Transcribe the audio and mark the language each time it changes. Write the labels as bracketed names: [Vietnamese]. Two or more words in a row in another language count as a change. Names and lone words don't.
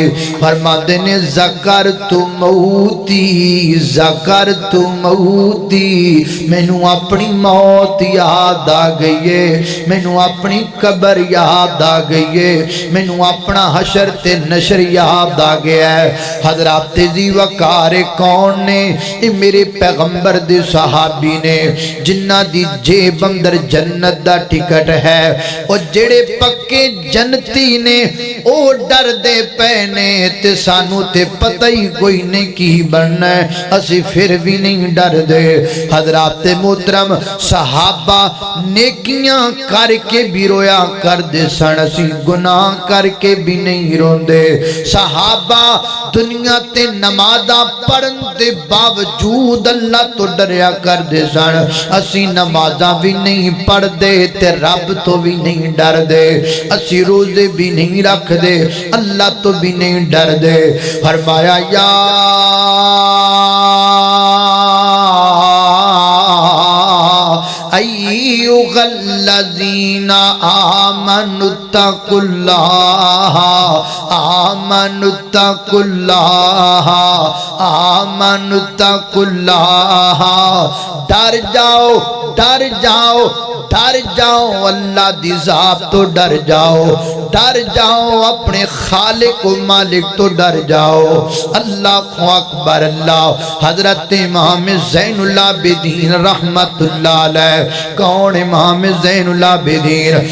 [Punjabi] فرماتے نے [Arabic] ذکرت موتی، ذکرت موتی، [Punjabi] مینوں اپنی موت یاد آ گئی ہے، مینوں اپنی قبر یاد آ گئی ہے، مینوں اپنا حشر تے نشر یاد آ گیا ہے۔ حضرات ذی وقار کون نے؟ یہ میرے پیغمبر دے صحابی نے، جنہ دی جیب اندر جنت دا ٹکٹ ہے، اور جڑے پکے جنتی نے او ڈر دے پینے تے سانو تے پتہ ہی کوئی نہیں کی بننا ہے، اسی پھر بھی نہیں ڈر دے۔ حضرات محترم، صحابہ نیکیاں کر کے بھی رویا کر دے سن، اسی گناہ کر کے بھی نہیں روندے۔ صحابہ دنیا تے نمازاں پڑھن دے باوجود اللہ تو ڈریا کر دے سن، اسی نمازاں بھی نہیں پڑھ دے تے رب تو بھی نہیں ڈر دے، اسی روزے بھی نہیں رکھ دے، اللہ تو بھی نہیں ڈر دے۔ [Arabic] فرمایا یا ایھا الذین آمنوا اتقوا اللہ، آمنوا اتقوا اللہ، آمنوا اتقوا اللہ۔ [Punjabi] ڈر جاؤ، ڈر جاؤ، ڈر جاؤ، اللہ دی ذات تو ڈر جاؤ، ڈر جاؤ، اپنے خالق و مالک تو ڈر جاؤ۔ [Arabic] اللہ اکبر، اللہ۔ [Punjabi] حضرت امام زین العابدین رحمت اللہ علیہ، کون امام زین العابدین؟